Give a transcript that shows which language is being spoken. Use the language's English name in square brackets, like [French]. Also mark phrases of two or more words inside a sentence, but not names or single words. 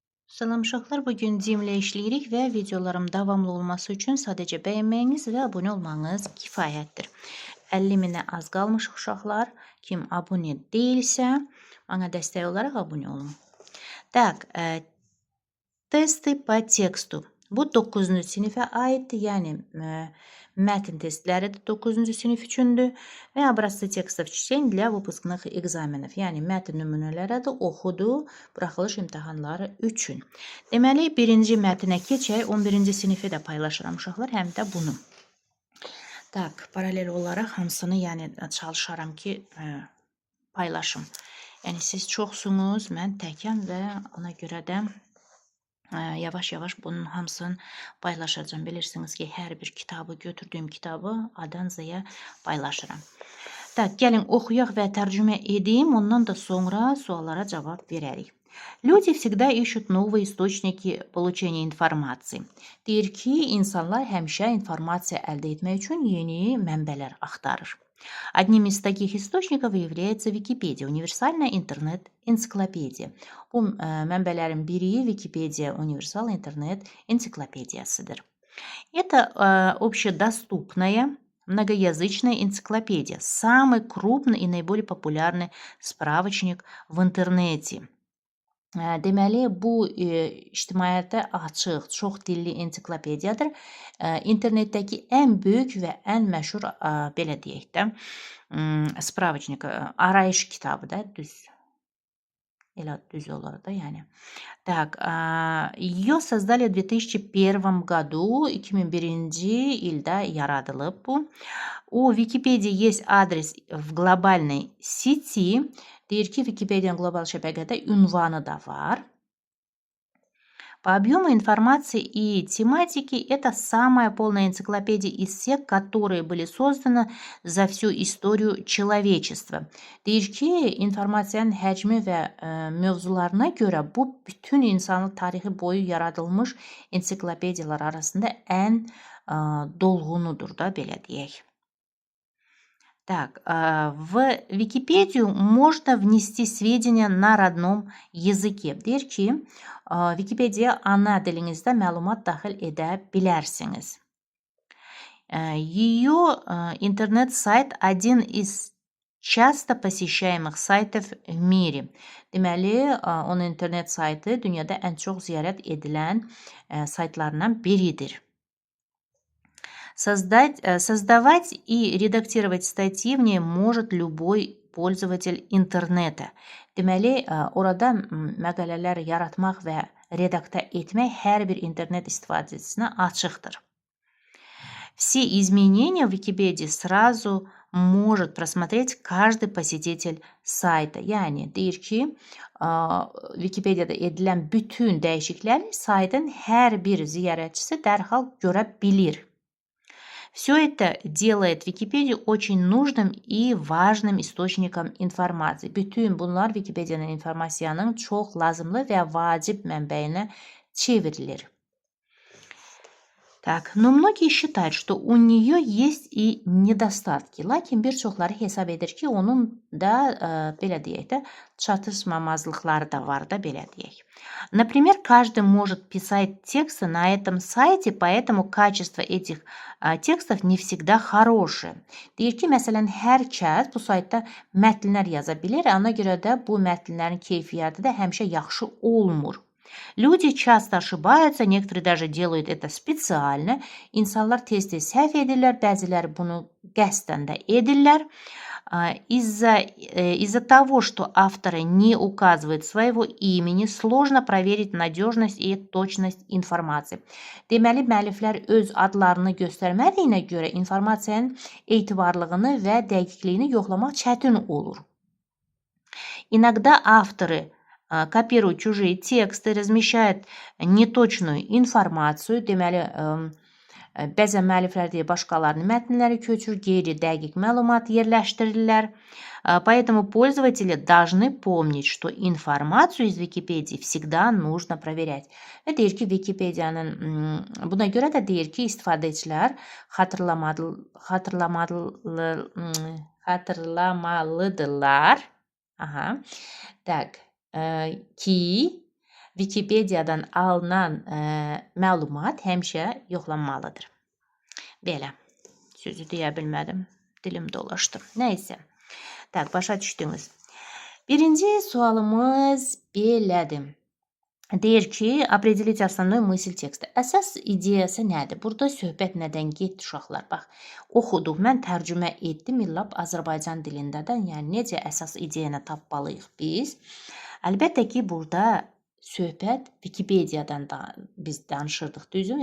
[Azerbaijani] Salam uşaqlar, bugün Cimlə işləyirik və videolarım davamlı olması üçün sadəcə bəyənməyiniz və abunə olmanız kifayətdir. 50 minə az qalmış uşaqlar. Kim abunə deyilsə, bana dəstək olaraq abunə olun. [Russian] Так, testy по тексту. [Azerbaijani] Bu 9-cu sinifə aiddir, yəni mətn testləri də 9-cu sinif üçündür və [Russian] образцы текстов чтений для выпускных экзаменов. [Azerbaijani] Yəni mətn nümunələri də oxudu buraxılış imtahanları üçün. Deməli, birinci mətnə keçək, 11-ci sinifi də paylaşıram uşaqlar, həm də bunu. Tak, paralel olaraq hamısını yəni çalışaram ki, paylaşım. Yəni siz çoxsunuz, mən təkəm və ona görə də yavaş-yavaş bunun hamısını paylaşacağım. Bilirsiniz ki, hər bir kitabı, götürdüyüm kitabı A-dan Z-yə paylaşıram. Tak, gəlin oxuyaq və tərcümə edeyim, ondan da sonra suallara cavab verərik. [Russian] Люди всегда ищут новые источники получения информации. [Azerbaijani] Deyir ki, insanlar həmişə informasiya əldə etmək üçün yeni mənbələr axtarır. [Russian] Одним из таких источников является Википедия, универсальная интернет-энциклопедия. [Azerbaijani] Bu mənbələrin biri Википедия, универсал интернет-энциклопедиясıdır. [Russian] Это общедоступная многоязычная энциклопедия, самый крупный и наиболее популярный справочник в интернете. [Azerbaijani] Deməli, bu ictimaiyyətə açıq, çox dilli ensiklopediyadır. İnternetdəki ən böyük və ən məşhur, belə deyək də, spravочник, arayış kitabı da, düz. Elə düz olur da, yəni. [Russian] Так, ее создали в 2001 году, 2001 [Azerbaijani] ildə yaradılıb bu. [Russian] У Википедии есть адрес в глобальной сети. [Azerbaijani] Deyir ki, Wikipedia'nın qlobal şəbəkədə ünvanı da var. [Russian] По объему информации и тематики это самая полная энциклопедия из всех, которые были созданы за всю историю человечества. [Azerbaijani] Deyir ki, informasiyanın həcmi və mövzularına görə bu bütün insanlıq tarixi boyu yaradılmış ensiklopediyalar arasında ən dolğunudur da, belə deyək. [Russian] Так, в Википедию можно внести сведения на родном языке. [Azerbaijani] Deyir ki, Wikipedia ana dilinizdə məlumat daxil edə bilərsiniz. [Russian] Ее интернет-сайт один из часто посещаемых сайтов в мире. [Azerbaijani] Deməli, onun internet saytı dünyada ən çox ziyarət edilən saytlarından biridir. [Russian] Создавать и редактировать статьи в ней может любой пользователь интернета. [Azerbaijani] Deməli, orada məqalələr yaratmaq və redaktə etmək hər bir internet istifadəçisinə açıqdır. [Russian] Все изменения в Википедии сразу может просмотреть каждый посетитель сайта. [Azerbaijani] Yəni, deyir ki, Wikipedia'da edilən bütün dəyişiklikləri saytın hər bir ziyarətçisi dərhal görə bilir. [Russian] Все это делает Википедию очень нужным и важным источником информации. [Azerbaijani] Bütün bunlar Wikipedia'nın informasiyanın çox lazımlı və vacib mənbəyinə çevrilir. [Russian] Так, но многие считают, что у нее есть и недостатки. [Azerbaijani] Lakin bir çoxları hesab edir ki, onun da, belə deyək də, çatışmamazlıqları da var da, belə deyək. [Russian] Например, каждый может писать тексты на этом сайте, поэтому качество этих текстов не всегда хорошее. [Azerbaijani] Deyir ki, məsələn, hər kəs bu saytda mətnlər yaza bilir, ona görə də bu mətnlərin keyfiyyəti də həmişə yaxşı olmur. [Russian] Люди часто ошибаются, некоторые даже делают это специально. [Azerbaijani] İnsanlar tez-tez səhv edirlər, bəziləri bunu qəsdən də edirlər. [Russian] Из-за того, что авторы не указывают своего имени, сложно проверить надежность и точность информации. [Azerbaijani] Deməli, müəlliflər öz adlarını göstərmədiyinə görə informasiyanın etibarlılığını və dəqiqliyini yoxlamaq çətin olur. [Russian] Иногда авторы копируют чужие тексты, размещают неточную информацию. [Azerbaijani] Deməli, bəzən müəlliflər deyə başqalarının mətnləri köçür, qeyri-dəqiq məlumat yerləşdirirlər. [Russian] Поэтому пользователи должны помнить, что информацию из Википедии всегда нужно проверять. [Azerbaijani] Və deyir ki, Wikipedia'nın buna görə də deyir ki, istifadəçilər xatırlamalıdırlar. Так, ki Wikipediyadan alınan məlumat həmişə yoxlanmalıdır. Belə. Sözü deyə bilmədim. Dilim dolaşdı. Nəysə. Tak, başa düşdünüz. Birinci sualımız belədir. Deyir ki, [Russian] определить основной мысль teksta. [Azerbaijani] Əsas ideyası nədir? Burada söhbət nədən getdi uşaqlar? Bax, oxuduq. Mən tərcümə etdim lap Azərbaycan dilindədən. Yəni necə əsas ideyanı tapmalıyıq biz? Əlbəttə ki, burada söhbət Wikipediyadan da biz danışırdıq, düzmü?